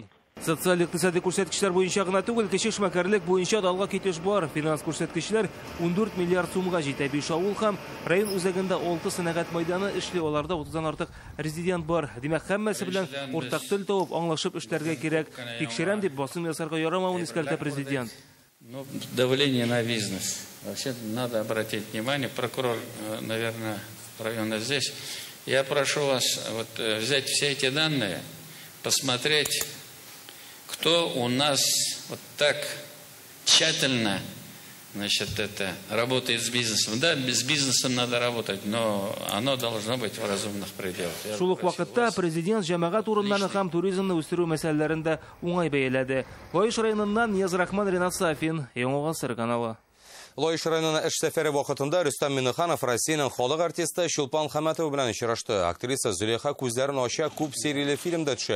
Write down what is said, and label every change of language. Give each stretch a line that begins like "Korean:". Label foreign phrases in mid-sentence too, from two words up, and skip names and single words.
Tatar: Социаль-икътисади күрсәткечләр буенча гына түгел, кече эшмәкәрлек буенча да алга китеш бар. Финанс күрсәткечләр 14 миллиард сумга җитә. 5 авыл һәм район үзәгендә 6 сәнәгать мәйданы эшли, аларда 30-дан артык резидент бар. Димәк, һәммәсе белән уртак тел табып, аңлашып эшләргә кирәк. Тикшерәм дип басым ясарга ярамавын искәртә президент.
Russian: Давление на бизнес. Вообще надо обратить внимание, прокурор, наверное, района здесь. Я прошу вас взять все эти данные, посмотреть, кто у нас вот так тщательно, работает с бизнесом. Да, с бизнесом надо работать, но оно должно быть в разумных пределах.
Tatar: Шул ук вакытта президент җәмәгать урыннарын һәм туризмны үстерү мәсьәләләрен дә уңай бәяләде. Лоеш районыннан Нияз Рахман, Ринат Сафин, Яңа Гасыр каналы. Лоеш районына эш сәфәре вакытында Рөстәм Миннеханов Россиянең халык артисты Чулпан Хаматова белән очрашты. Актриса Зөләйха күзләрен ача күп серияле фильмда төшә.